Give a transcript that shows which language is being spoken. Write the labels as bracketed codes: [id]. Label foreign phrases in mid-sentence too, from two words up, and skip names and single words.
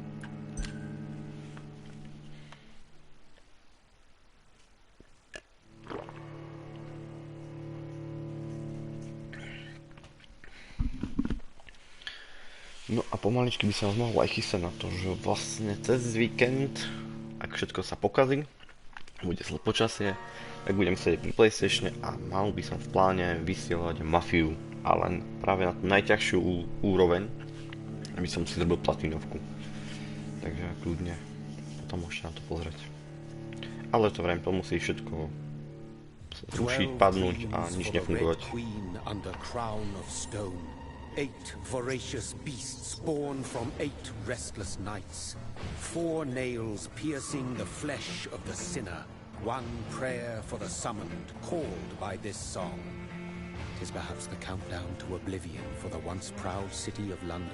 [sk] No a pomaličky by sa vás mohol aj chystať na to, že vlastne cez víkend, ak všetko sa pokazí, bude zlé počasie, tak budem sedieť pri PlayStatione a mal by som v pláne vysielať Mafiu, ale práve na tú najťažšiu úroveň, aby som si zrobil platinovku. Takže kľudne potom môžete na to pozrieť. Ale to vrajím, to musí všetko zrušiť, padnúť a nič nefungovať. [en] 8 voracious beasts born from 8 restless nights. 4 nails piercing the flesh of the sinner. 1 prayer for the summoned, called by this song. 'Tis perhaps the countdown to oblivion for the once proud city of London.